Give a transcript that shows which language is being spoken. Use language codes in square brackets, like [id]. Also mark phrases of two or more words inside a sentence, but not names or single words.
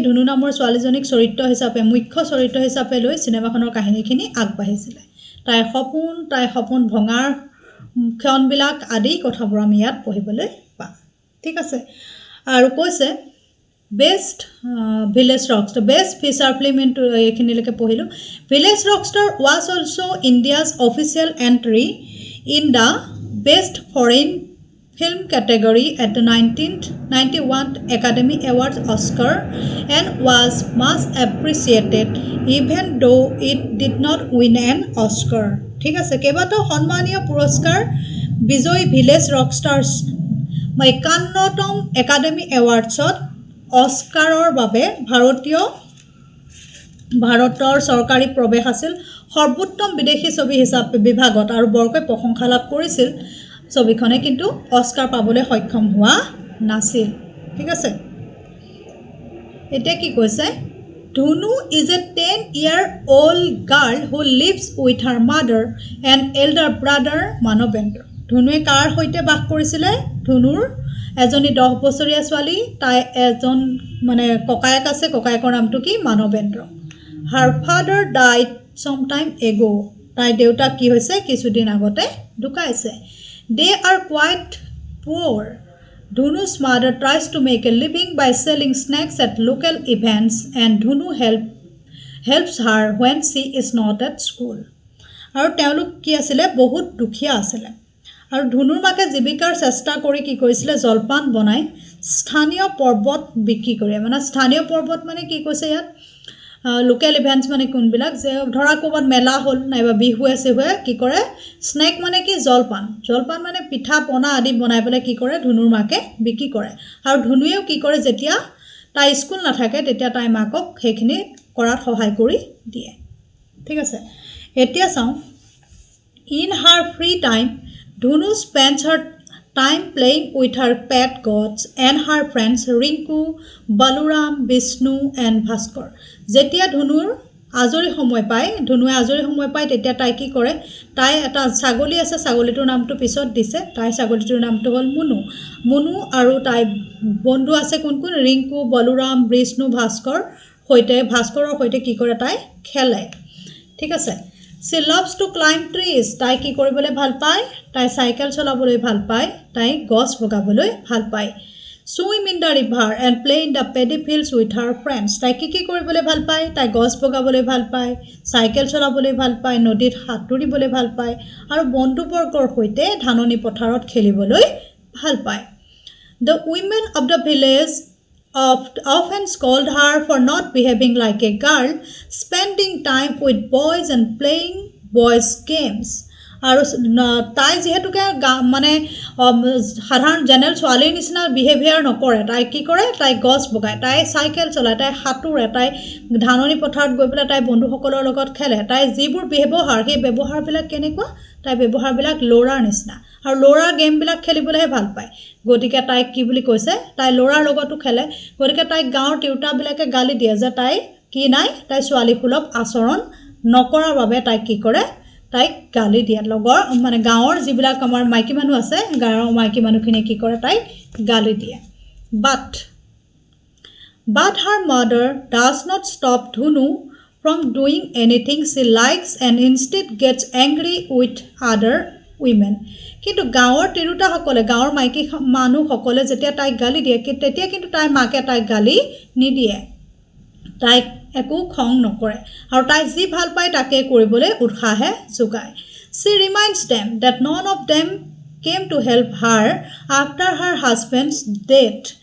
[as] ধুনু নামৰ ছোৱালীজনীক মুখ্য চৰিত্ৰ হিচাপে লৈ সিনেমাখনৰ কাহিনীখিনি আগবাঢ়িছিলে তাই সপোন ভঙাৰ ক্ষণবিলাক আদি কথাবোৰ আমি ইয়াত পঢ়িবলৈ পাম ঠিক আছে আৰু কৈছে [en] Best Village Rockstar Best Feature Film into [as] এখিনিলৈকে পঢ়িলো [en] Village Rockstar was also India's official entry in the Best Foreign Film category at the 1991 Academy Awards Oscar and was much appreciated even though it did not win an Oscar [as] ঠিক আছে কেইবাটাও সন্মানীয় পুৰস্কাৰ বিজয়ী [en] Village Rockstars [as] 51তম একাডেমি এৱাৰ্ডছত অস্কাৰৰ বাবে ভাৰতৰ চৰকাৰী প্ৰৱেশ আছিল সৰ্বোত্তম বিদেশী ছবি হিচাপে বিভাগত আৰু বৰকৈ প্ৰশংসা লাভ কৰিছিল ছবিখনে কিন্তু অস্কাৰ পাবলৈ সক্ষম হোৱা নাছিল ঠিক আছে এতিয়া কি কৈছে [en] Dhunu is a 10-year-old girl who lives with her mother and elder brother Manobendra [as] ধুনুৱে কাৰ সৈতে বাস কৰিছিলে ধুনুৰ এজনী 10 বছৰীয়া ছোৱালী তাই এজন মানে ককায়েক আছে ককায়েকৰ নামটো কি মানবেন্দ্ৰ [en] her father died some time ago [as] তাই দেউতা কি হৈছে কিছুদিন আগতে ঢুকাইছে [en] they are quite poor Dhunu's mother tries to make a living by selling snacks at local events and Dhunu helps her when she is not at school [as] আৰু তেওঁলোক কি আছিল বহুত দুখীয়া আছিল আৰু ধুনুৰ মাকে জীৱিকাৰ চেষ্টা কৰি কি কৰিছিল জলপান বনাই স্থানীয় পৰ্বত বিক্ৰী কৰে মানে স্থানীয় পৰ্বত মানে কি কৈছে ইয়াত [en] local events [as] মানে কোনবিলাক যে ধৰা কোবত মেলা হল নাইবা বিহু আছে হয় কি কৰে স্নেক মানে কি জলপান মানে পিঠা পনা আদি বনাই পেলাই কি কৰে ধুনুৰ মাকে বিক্ৰী কৰে আৰু ধুনুয়েও কি কৰে যেতিয়া তাই স্কুল নাথাকে তেতিয়া তাই মাকক সেইখিনি কৰাত সহায় কৰি দিয়ে ঠিক আছে এতিয়া চাও [en] in her free time Dhunu spends her time playing with her pet goats and her friends Rinku, Baluram, Vishnu and Bhaskar. [as] যেতিয়া ধুনুৰ আজৰি সময় পায় তেতিয়া তাই কি কৰে তাই এটা ছাগলী আছে ছাগলীটোৰ নামটো পিছত দিছে তাই ছাগলীটোৰ নামটো হ'ল মুনু আৰু তাই বন্ধু আছে কোন ৰিংকু বলুৰাম বিষ্ণু ভাস্কৰৰ সৈতে কি কৰে তাই খেলে ঠিক আছে [en] She loves to climb trees. [as] তাই কি কৰিবলৈ ভাল পায় তাই সাইকেল চলাবলৈ ভাল পায় তাই গছ বগাবলৈ ভাল পায় [en] Swim in the river and play in the paddy fields with her friends. [as] তাই কি কৰিবলৈ ভাল পায় তাই গছ বগাবলৈ ভাল পায় সাইকেল চলাবলৈ ভাল পায় নদীত সাঁতুৰিবলৈ ভাল পায় আৰু বন্ধুবৰ্গৰ সৈতে ধাননি পথাৰত খেলিবলৈ ভাল পায় [en] The women of the village often scold her for not behaving like a girl, spending time with boys and playing boys games. [as] আৰু তাই যেহেতুকে মানে সাধাৰণ জেনেৰেল ছোৱালীৰ নিচিনা বিহেভিয়াৰ নকৰে তাই কি কৰে তাই গছ বগায় তাই সাইকেল চলায় তাই সাঁতুৰে তাই ধাননি পথাৰত গৈ পেলাই তাই বন্ধুসকলৰ লগত খেলে তাই যিবোৰ ব্যৱহাৰ সেই ব্যৱহাৰবিলাক কেনেকুৱা তাই ব্যৱহাৰবিলাক ল'ৰাৰ নিচিনা আৰু ল'ৰাৰ গেমবিলাক খেলিবলৈহে ভাল পায় গতিকে তাইক কি বুলি কৈছে তাই ল'ৰাৰ লগতো খেলে গতিকে তাইক গাঁৱৰ তিৰোতাবিলাকে গালি দিয়ে যে তাই কি নাই তাই ছোৱালীসুলভ আচৰণ নকৰাৰ বাবে তাইক কি কৰে তাইক গালি দিয়ে লগৰ মানে গাঁৱৰ যিবিলাক আমাৰ মাইকী মানুহ আছে গাঁৱৰ মাইকী মানুহখিনি কি কৰে তাইক গালি দিয়ে [en] But her mother does not stop Dhunu from doing anything she likes and instead gets angry with other women. [as] কিন্তু গাঁৱৰ তিৰোতাসকলে গাঁৱৰ মাইকী মানুহসকলে যেতিয়া তাইক গালি দিয়ে তেতিয়া কিন্তু তাইৰ মাকে তাইক গালি নিদিয়ে তাইক একো খং নকৰে আৰু তাই যি ভাল পায় তাকে কৰিবলৈ উৎসাহে যোগায় [en] She reminds them that none of them came to help her after her husband's death.